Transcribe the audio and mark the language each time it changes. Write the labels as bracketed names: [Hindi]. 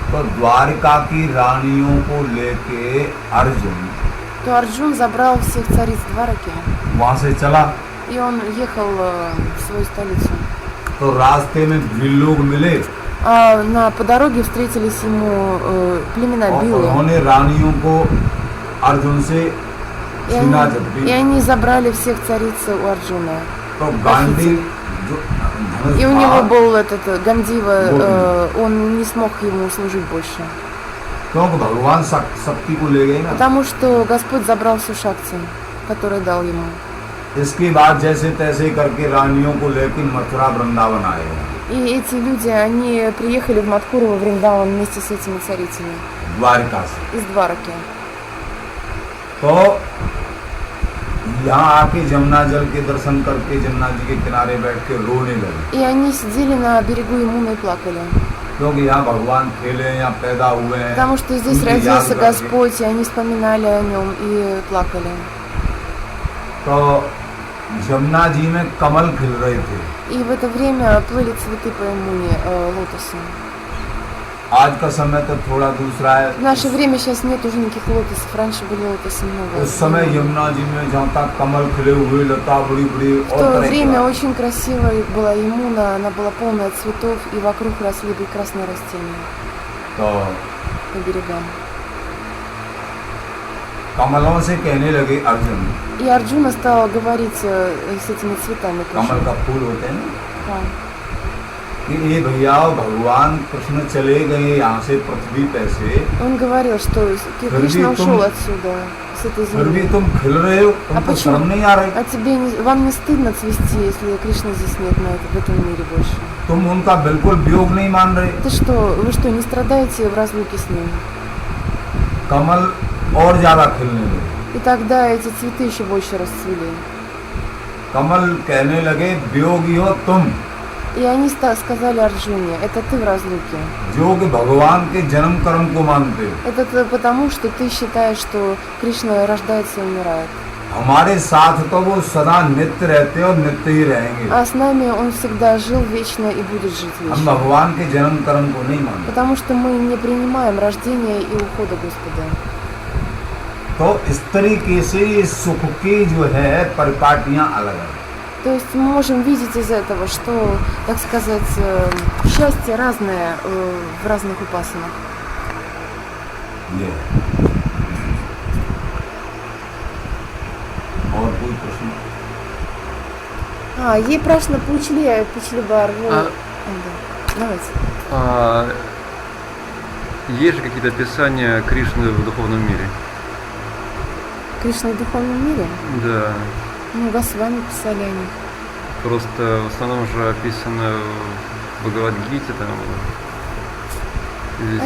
[Hindi] तो द्वारिका की रानियों को लेके अर्जुन [Russian] То Арджун забрал всех цариц Двараки, [Hindi] वहां से चला। [Russian] и он ехал в свою столицу. [Hindi] तो रास्ते में भील लोग मिले [Russian] А по дороге встретились ему племена [Hindi] और [Russian] Билы, [Hindi] उन्होंने रानियों को अर्जुन से [Russian] и [Hindi] छीना [Russian] они, [Hindi] जब [Russian] и они забрали всех цариц у Арджуна. [Hindi] तो गांधी जो धनुष [Russian] И у [Hindi] था, [Russian] него был этот Гандива, Гордый. он не смог ему служить больше. [Hindi] क्योंकि भगवान शक्ति को ले गए ना। [Russian] Потому что Господь забрал всю шакти, которую дал ему. [Hindi] इसके बाद जैसे तैसे करके रानियों को लेकर मथुरा वृंदावन आए [Russian] И эти люди, они приехали в Мадхуру, во Вриндаван вместе с этими царицами [Hindi] द्वारिका से। [Russian] из Двараки. [Hindi] तो यहाँ आके जमुना जल के दर्शन करके जमुना जी के किनारे बैठ के रोने लगे, [Russian] И они сидели на берегу Ямуны и плакали. [Hindi] क्योंकि यहाँ भगवान खेले हैं, यहाँ पैदा हुए हैं। [Russian] Потому что здесь [Hindi] उनकी याद [Russian] родился [Hindi] करके। [Russian] Господь, и они вспоминали о нем и плакали. [Hindi] तो जमुना जी में कमल खिल रहे थे। [Russian] И в это время плыли цветы по Ямуне, лотосы. [Hindi] आज का समय तो थोड़ा दूसरा है। [Russian] В наше время сейчас нет уже никаких лотосов, раньше были лотосы много. [Hindi] उस समय यमुना जी में जहाँ तक कमल खिले हुए, लता बड़ी बड़ी [Russian] В [Hindi] और [Russian] то [Hindi] तरह [Russian] время [Hindi] की [Russian] очень красивая была Ямуна, она была полная цветов, и вокруг росли прекрасные растения [Hindi] तो [Russian] по берегам. [Hindi] कमलों से कहने लगे अर्जुन, [Russian] И Арджуна стала говорить с этими цветами [Hindi] कमल [Russian] тоже. [Hindi] का फूल होते हैं ना, [Russian] Да. [Hindi] कि ये भैया भगवान कृष्ण चले गए यहाँ से पृथ्वी पे से, [Russian] Он говорил, что Кришна [Hindi] तुम- [Russian] ушел отсюда, с этой [Hindi] फिर भी [Russian] земли. [Hindi] तुम खिल рहे हो, [Russian] А [Hindi] तुमको [Russian] почему? [Hindi] शर्म नहीं आ रही? [Russian] А тебе вам не стыдно цвести, если Кришны здесь нет в этом мире больше? [Hindi] तुम उनका बिल्कुल वियोग नहीं मान रहे? [Russian] Ты что, вы что, не страдаете в разлуке с ним? [Hindi] कमल और ज्यादा खिलने लगे। [Russian] И тогда эти цветы еще больше расцвели. [Hindi] कमल कहने लगे, वियोगी हो तुम, [Russian] И они сказали Арджуне, это ты в разлуке. [Hindi] जो कि भगवान के जन्म कर्म को मानते हो। [Russian] Это потому, что ты считаешь, что Кришна рождается и умирает. [Hindi] हमारे साथ तो वो सदा नित्य रहते और नित्य ही रहेंगे। [Russian] А с нами Он всегда жил вечно и будет жить [Hindi] हम [Russian] вечно. [Hindi] भगवान के जन्म कर्म को नहीं मानते। [Russian] Потому что мы не принимаем рождения и ухода Господа. [Hindi] तो इस तरीके से ये सुख की जो है परिपाटियां अलग अलग। [Russian] То есть мы можем видеть из этого, что, так сказать, счастье разное в разных упасанах. [Hindi] ये और कोई प्रश्न? ये प्रश्न पूछли बार. [Russian] Да. Давайте. Есть же какие-то описания Кришны в духовном мире? Кришна в духовном мире? Да. Ну, Госвами писали о них. Просто в основном же описано в Бхагавад-гите там и везде.